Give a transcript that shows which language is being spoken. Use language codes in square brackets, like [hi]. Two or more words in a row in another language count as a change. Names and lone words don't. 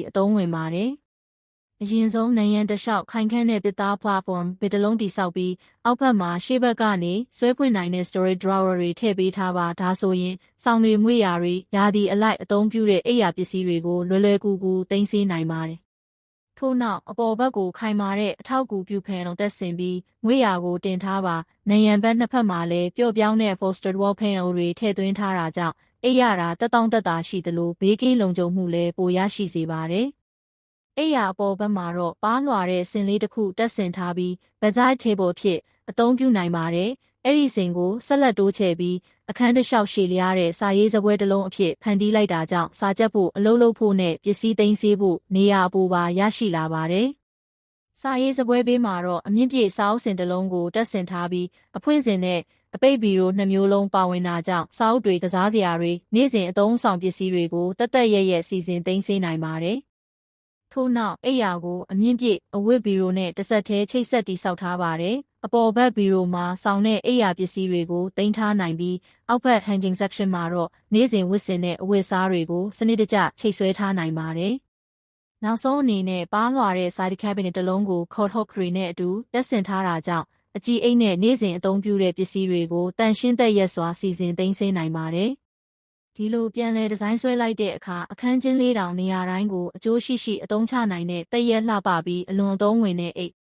[my] အသုံးဝင်ပါတယ်။အရင်ဆုံးနံရံတစ်လျှောက်ခိုင်ခန့်တဲ့တစ်သား platform ဘယ်တစ်လုံးတိဆောက်ပြီးအောက်ဘက်မှာရှေ့ဘက်ကနေဆွဲဖွင့်နိုင်တဲ့ [en] storage drawer [my] တွေထည့်ပေးထားပါဒါဆိုရင်ဆောင်းတွေမွေ့ရာတွေရာသီအလိုက်အသုံးပြုတဲ့အိပ်ယာပစ္စည်းတွေကိုလွယ်လွယ်ကူကူသိမ်းဆည်းနိုင်ပါတယ်။ထို့နောက်အပေါ်ဘက်ကိုခိုင်မာတဲ့အထောက်အကူပြုဖန်အောင်တက်ဆင်ပြီးငွေရာကိုတင်ထားပါနံရံဘက်နှစ်ဖက် မှာလည်းပျော့ပြောင်းတဲ့ [en] upholstered wall panel [my] တွေထည့်သွင်းထားတာကြောင့်အိပ်ရတာတက်တောင့်တက်တာရှိသလိုဘေးကင်းလုံခြုံမှုလည်းပိုရရှိစေပါတယ်။အိပ်ယာအပေါ်ဘက်မှာတော့ပါးလွှာတဲ့စင်လေးတစ်ခုတက်ဆင်ထားပြီး [en] bedside table [my] ဖြစ်အသုံးပြုနိုင်ပါတယ်။အဲ့ဒီစင်ကိုဆက်လက်တိုးချဲ့ပြီးအခန်းတစ်လျှော က်ရှည်လျားတဲ့စာရေးစပွဲတစ်လုံးအဖြစ်ဖန်တီးလိုက်တာကြောင့်စာချက်ဖို့အလုပ်လုပ်ဖို့နဲ့ပစ္စည်းသိမ်းဆည်းဖို့နေရာအပိုပါရရှိလာပါတယ်။စာရေးစပွဲဘေးမှာတော့အမြင့်ပြည့်စာအုပ်စင်တစ်လုံးကိုတက်ဆင်ထား ပြီးအဖွင့်စင်နဲ့အပိတ်ဗီရိုနှစ်မျိုးလုံးပါဝင်တာကြောင့်စာအုပ်တွေကစားစရာတွေနေ့စဉ်အသုံးဆောင်ပစ္စည်းတွေကိုတက်တက်ရက်ရက်စီစဉ်သိမ်းဆည်းနိုင်ပါတယ်။ ထို့နောက်အိပ်ယာကိုအမြင့်ပြည့်အဝတ်ဗီရိုနဲ့တစ်ဆက်တည်းချိတ်ဆက်တည်ဆောက်ထားပါတယ်။အပေါ်ဘက်ဗီရိုမှာဆောင်းတဲ့အိ ပ်ယာပစ္စည်းတွေကိုတင်ထားနိုင်ပြီးအောက်ဘက် [en] hanging section [my] မှာတော့နေ့စဉ်ဝတ်ဆင်တဲ့အဝတ်အစားတွေကိုစနစ်တကျချိတ်ဆွဲထားနိုင်ပါတယ်။နောက်ဆုံးအနေနဲ့ပါးလွှာတဲ့ [en] side cabinet [my] တစ်လုံးကို [en] coat hook [my] တွေနဲ့အတူတက်ဆင်ထားတာကြောင့်အကြီးအိတ်နဲ့နေ့စဉ်အသုံးပြုတဲ့ပစ္စည်းတွေကိုတန်ရှင်းသက်ရက်စွာစီစဉ်သိမ်းဆည်းနိုင်ပါတယ်။ဒီလိုပြန်လည်ဒီဇိုင်းဆွဲလိုက်တဲ့အခါအခန်းကျင်းလေးတောင်နေရာတိုင်းကိုအကျိုးရှိရှိအသုံးချနိုင်တဲ့တည့်ရက်လှပပြီးအလွန်အသုံးဝင်တဲ့အိတ်